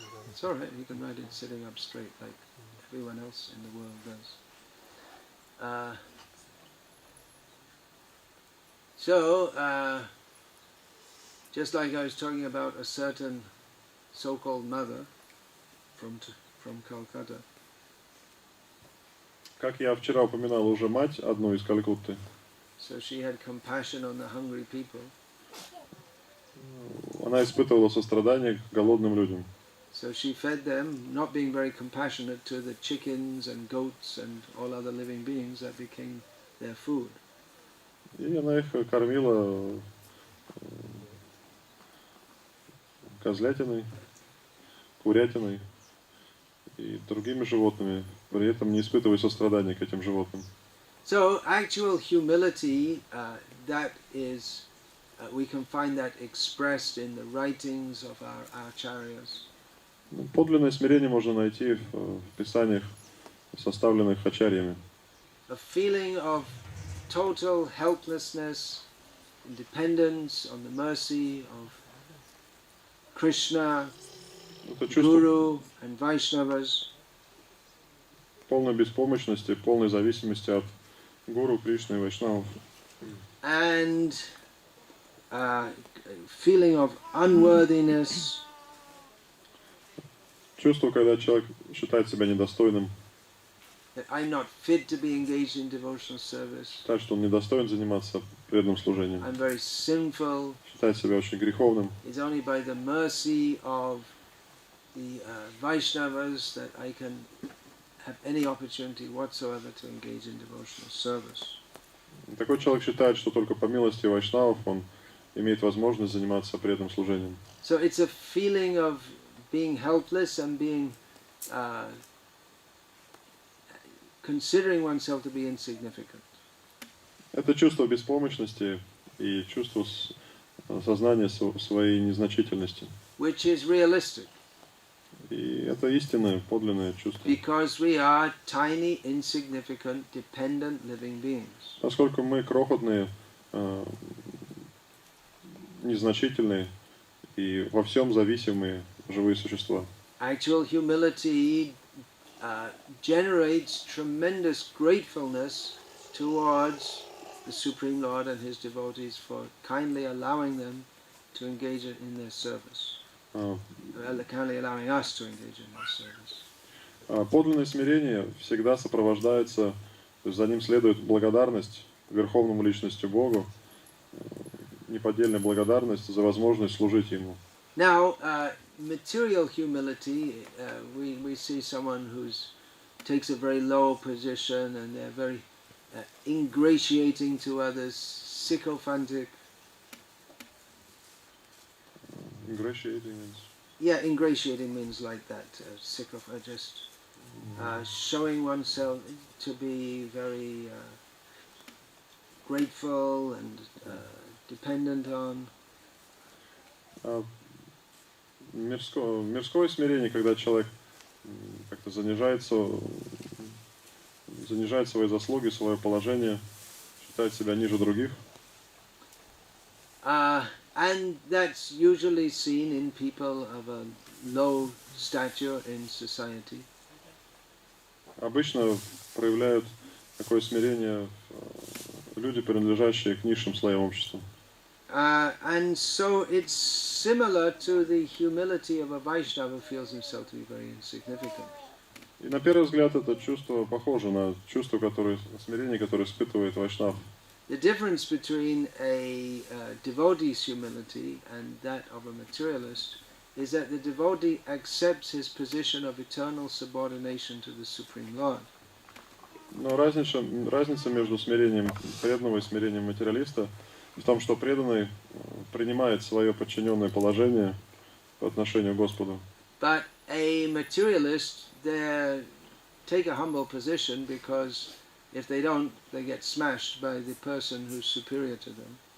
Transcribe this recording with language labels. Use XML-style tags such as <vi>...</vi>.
<en>It's all right. You can write it sitting up straight, like everyone else in the world does. Just like I was talking about a certain so-called mother from Calcutta.</en> <ru>Как я вчера упоминал уже мать, одну из Калькутты.</ru> <en>So she had compassion on the hungry people.</en> <ru>Она испытывала сострадание к голодным людям.</ru> <en>So she fed them, not being very compassionate to the chickens and goats and all other living beings that became their food.</en> <ru>И она их кормила козлятиной, курятиной и другими животными, при этом не испытывая сострадания к этим животным.</ru> <en>So actual humility, that is, we can find that expressed in the writings of our acharyas.</en> <ru>Подлинное смирение можно найти в писаниях, составленных ачарьями.</ru> <en>A feeling of total helplessness, dependence on the mercy of Krishna, Guru and Vaishnavas.</en> <ru>Полной беспомощности, полной зависимости от Гуру, Кришны и Вайшнавов.</ru> <en>And feeling of unworthiness.</en> <ru>Чувство, когда человек считает себя недостойным.</ru> <en>That I'm not fit to be engaged in devotional service.</en> <ru>Считает, что он недостоин заниматься преданным служением.</ru> <en>I'm very sinful.</en> <ru>Считает себя очень греховным.</ru> <en>It's only by the mercy of the Vaishnavas that I can have any opportunity whatsoever to engage in devotional service.</en> <ru>Такой человек считает, что только по милости вайшнавов он имеет возможность заниматься преданным служением.</ru> <en>So it's a feeling of being helpless and being considering oneself to be insignificant.</en> <ru>Это чувство беспомощности и чувство сознания своей незначительности.</ru> <en>Which is realistic.</en> <ru>И это истинное, подлинное чувство.</ru> <en>Because we are tiny, insignificant, dependent living beings.</en> <ru>Поскольку мы крохотные, незначительные и во всем зависимые живые существа.</ru> <en>Actual humility generates tremendous gratefulness towards the Supreme Lord and His devotees for kindly allowing them to engage in their service. Kindly allowing us to engage in their service.</en> <ru>Подлинное смирение всегда сопровождается, то есть за ним следует благодарность Верховному Личности Богу, неподдельная благодарность за возможность служить Ему.</ru> <en>Now, material humility, we see someone who takes a very low position and they're very ingratiating to others, sycophantic. Ingratiating means? Yeah, ingratiating means like that, just showing oneself to be very grateful and dependent on.</en> <ru>Мирское смирение, когда человек как-то занижает свои заслуги, свое положение, считает себя ниже других.</ru> <en>And that's usually seen in people of a low stature in society.</en> <ru>Обычно проявляют такое смирение люди, принадлежащие к низшим слоям общества.</ru> <en>And so it's similar to the humility of a Vaishnava who feels himself to be very insignificant.</en> <ru>И на первый взгляд это чувство похоже на чувство, которое, смирение, которое испытывает вайшнав.</ru> <en>The difference between a devotee's humility and that of a materialist is that the devotee accepts his position of eternal subordination to the Supreme Lord.</en> <ru>Но разница между смирением преданного и смирением материалиста в том, что преданный принимает свое подчиненное положение по отношению к Господу.</ru> <en>But a materialist, they take a humble position because if they don't, they get smashed by the person who's superior to them.</en>